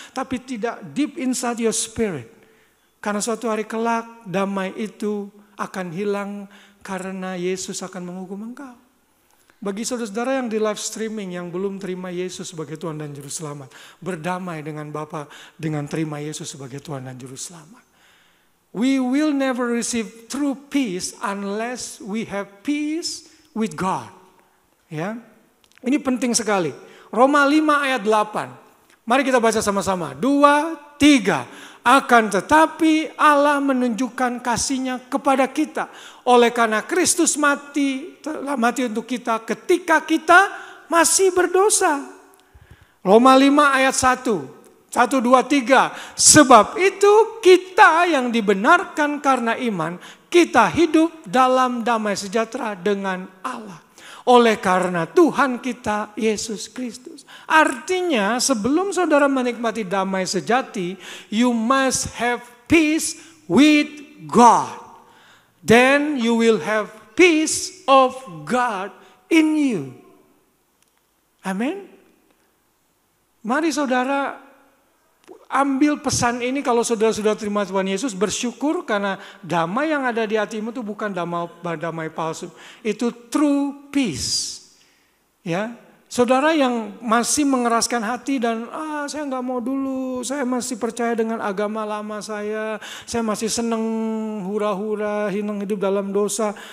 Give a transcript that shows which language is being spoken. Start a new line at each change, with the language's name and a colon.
Indonesian: Tapi tidak
English: deep inside your spirit.
Indonesian: Karena suatu hari kelak damai itu akan hilang. Karena Yesus akan menghukum engkau. Bagi saudara-saudara yang di live streaming yang belum terima Yesus sebagai Tuhan dan Juru Selamat. Berdamai dengan Bapa dengan terima Yesus sebagai Tuhan dan Juru Selamat.
English: We will never receive true peace unless we have peace with God.
Indonesian: Ya, ini penting sekali. Roma 5 ayat 8. Mari kita baca sama-sama. 2, 3. Akan tetapi Allah menunjukkan kasih-Nya kepada kita. Oleh karena Kristus telah mati untuk kita ketika kita masih berdosa. Roma 5 ayat 1. 1, 2, 3. Sebab itu kita yang dibenarkan karena iman, kita hidup dalam damai sejahtera dengan Allah. Oleh karena Tuhan kita Yesus Kristus. Artinya sebelum saudara menikmati damai sejati,
English: you must have peace with God. Then you will have peace of God in you.
Indonesian: Amin. Mari saudara ambil pesan ini kalau saudara sudah terima Tuhan Yesus, bersyukur karena damai yang ada di hatimu itu bukan damai palsu. Itu
English: true peace.
Indonesian: Ya, saudara yang masih mengeraskan hati dan saya nggak mau dulu, saya masih percaya dengan agama lama saya masih seneng hura-hura, hidup dalam dosa.